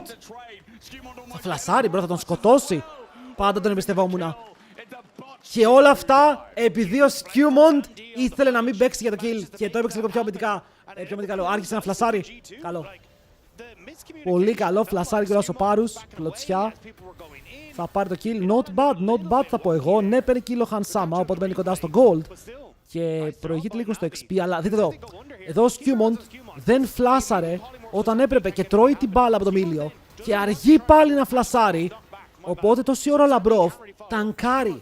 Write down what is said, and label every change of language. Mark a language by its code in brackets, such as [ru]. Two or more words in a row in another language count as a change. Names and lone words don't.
[el] Θα φλασάρει μπρο, θα τον σκοτώσει. Πάντα τον εμπιστευόμουνα. Και όλα αυτά επειδή ο Σκιούμοντ ήθελε να μην παίξει για το kill και το έπαιξε λίγο πιο αμυντικά. Καλό. Άρχισε να φλασάρει. Καλό. Πολύ καλό. Φλασάρει και ο Πάρους. Κλωτσιά. Θα πάρει το kill. [en] Not bad [el] θα πω εγώ. Ναι, παίρνει kill ο Hansama, οπότε μπαίνει κοντά στο gold. Και προηγείται λίγο στο XP, αλλά δείτε εδώ. Εδώ ο Σκιούμοντ δεν φλάσαρε όταν έπρεπε και τρώει την μπάλα από το μίλιο. Και αργεί πάλι να φλασάρει. Οπότε τόση ώρα ο Λαμπρόφ τανκάρει.